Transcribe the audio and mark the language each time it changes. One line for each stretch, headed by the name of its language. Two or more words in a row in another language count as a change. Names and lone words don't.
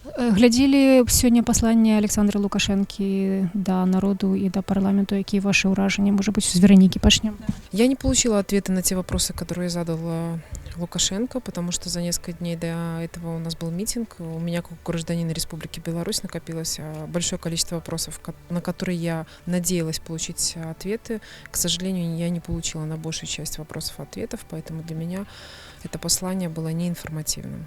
Belarusian: Глядзелі сёння пасланне Александра Лукашэнкі да народу і да парламенту, якія вашы ўражанні, можа быць, з Веронікі пачнем?
Russian: Я не получила ответы на те вопросы, которые задал Лукашенко, потому что за несколько дней до этого у нас был митинг. У меня, как гражданина Республики Беларусь, накопилось большое количество вопросов, на которые я надеялась получить ответы. К сожалению, я не получила на большую часть вопросов ответов, поэтому для меня это послание было неинформативным.